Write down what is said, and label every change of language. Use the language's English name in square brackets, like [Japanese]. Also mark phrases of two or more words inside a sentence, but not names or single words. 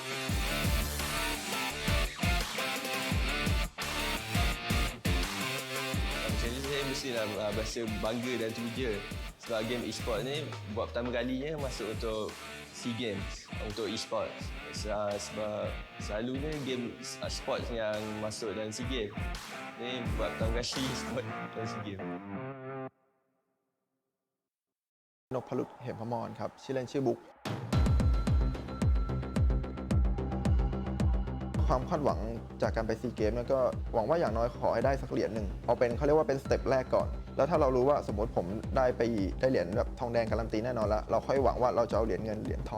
[Malay] Macam ni saya mestilah berasa bangga dan teruja sebab [English] game Esports [Malay] ni buat pertama kalinya masuk untuk SEA Games untuk Esports. Sebab selalunya [English] game sports [Malay] yang masuk dalam SEA Games. Ni buat pertama kali Esports dalam SEA Games. [Thai] นพลุตเหมพมรครับชื่อเล่นชื่อบุ๊กคความคาดหวังจากการไปซีเกมก็หวังว่าอย่างน้อยขอให้ได้สักเหรียญหนึ่งเอาเป็นเขาเรียกว่าเป็นสเต็ปแรกก่อนแล้วถ้าเรารู้ว่าสมมติผมได้เหรียญแบบทองแดงการันตีแน่นอนแล้วเราค่อยหวังว่าเราจะเอาเหรียญเงินเหรียญท